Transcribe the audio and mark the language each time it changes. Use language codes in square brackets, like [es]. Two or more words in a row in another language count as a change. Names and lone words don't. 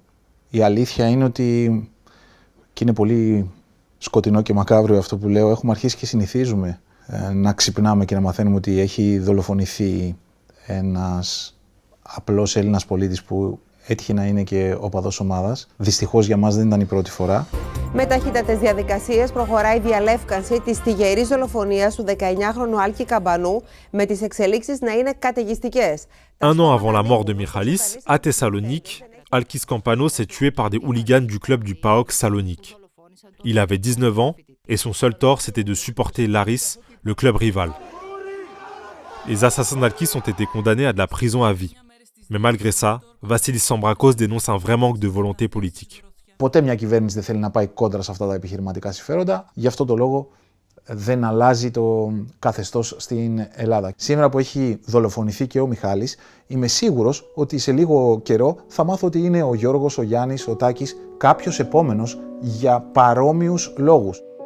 [el] Η αλήθεια είναι ότι, και είναι πολύ σκοτεινό και μακάβριο αυτό που λέω, έχουμε αρχίσει και συνηθίζουμε να ξυπνάμε και να μαθαίνουμε ότι έχει δολοφονηθεί ένας απλός Έλληνας πολίτης που έτυχε να είναι και οπαδός ομάδας. Δυστυχώς για μας δεν ήταν η πρώτη φορά. Με ταχύτατες διαδικασίες προχωράει η διαλεύκανση της τυγερής δολοφονίας του 19χρονου Άλκη Καμπανού, με τις εξελίξεις να είναι καταιγιστικές. [fr] Un an avant la mort de Michalis, à Thessalonique, Alkis Campano s'est tué par des hooligans du club du PAOK Salonique. Il avait 19 ans et son seul tort c'était de supporter l'Aris, le club rival. Les assassins d'Alkis ont été condamnés à de la prison à vie. Mais malgré ça, Vassilis Sambrakos dénonce un vrai manque de volonté politique. [el] Ποτέ μια κυβέρνηση δεν θέλει να πάει κόντρα σε αυτά τα επιχειρηματικά συμφέροντα. Γι' αυτό το λόγο δεν αλλάζει το καθεστώς στην Ελλάδα. Σήμερα που έχει δολοφονηθεί και ο Μιχάλης, είμαι σίγουρος ότι σε λίγο καιρό θα μάθω ότι είναι ο Γιώργος, ο Γιάννης, ο Τάκης, κάποιος επόμενος για παρόμοιους λόγους.